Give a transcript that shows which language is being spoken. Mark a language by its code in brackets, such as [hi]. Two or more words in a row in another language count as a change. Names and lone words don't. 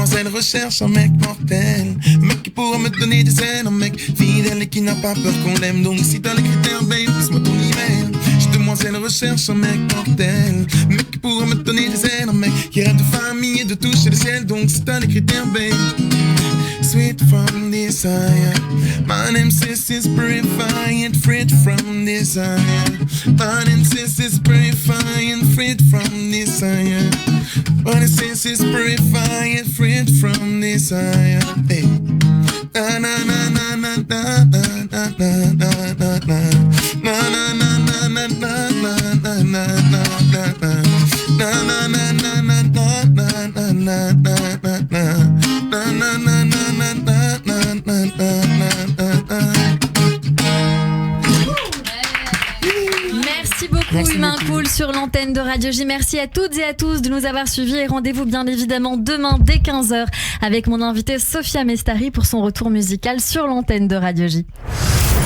[fr] recherche un mec mortel, un mec qui pourra me donner des ailes, un mec fidèle et qui n'a pas peur qu'on l'aime. Donc si t'as les critères, babe, laisse-moi ton email. Demoiselle recherche un mec mortel, un mec qui pourra me donner des ailes, un mec qui rêve de famille et de toucher le ciel. Donc si t'as les critères, babe. [en] Sweet from desire, my name says it's purified, freed from desire. My name says it's purified, freed from desire. My name says it's purified, freed from desire. Hey. Na na na na na na na na na na na. Na na na na na na na na na na na. Na na na na na na na na na na na. Na na na na na na na na na. [fr] Merci beaucoup Humain Cool sur l'antenne de Radio J. Merci à toutes et à tous de nous avoir suivis et rendez-vous bien évidemment demain dès 15h avec mon invité Sophia Mestari pour son retour musical sur l'antenne de Radio J.